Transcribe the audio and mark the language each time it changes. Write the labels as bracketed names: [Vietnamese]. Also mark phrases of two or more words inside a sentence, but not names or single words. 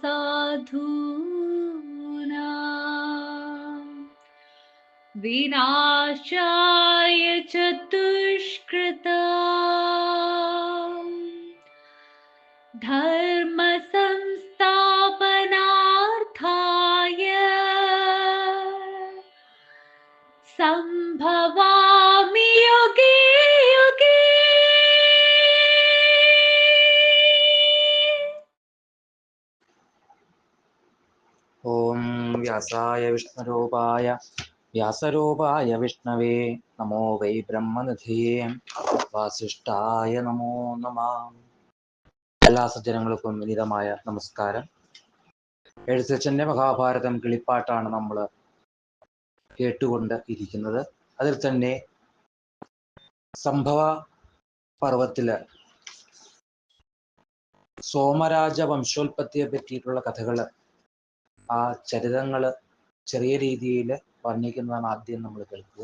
[Sanskrit] साधूनां विनाशाय च दुष्कृतां धर्म संस्थापनार्थाय संभवामि युगे युगे। ओम व्यासाय विष्णुरूपाय व्यासरूपाय विष्णवे नमो वै ब्रह्मनिधये വാസിഷ്ഠായ നമോ നമഃ. [Malayalam] എല്ലാ സജ്ജനങ്ങൾക്കും വിനീതമായ നമസ്കാരം. എഴുത്തച്ഛൻ്റെ മഹാഭാരതം കിളിപ്പാട്ടാണ് നമ്മൾ കേട്ടുകൊണ്ട് ഇരിക്കുന്നത്. അതിൽ തന്നെ സംഭവ പർവത്തില് സോമരാജ വംശോൽപത്തിയെ പറ്റിയിട്ടുള്ള കഥകൾ, ആ ചരിതങ്ങൾ ചെറിയ രീതിയിൽ വർണ്ണിക്കുന്നതാണ് ആദ്യം നമ്മൾ കേൾക്കുക.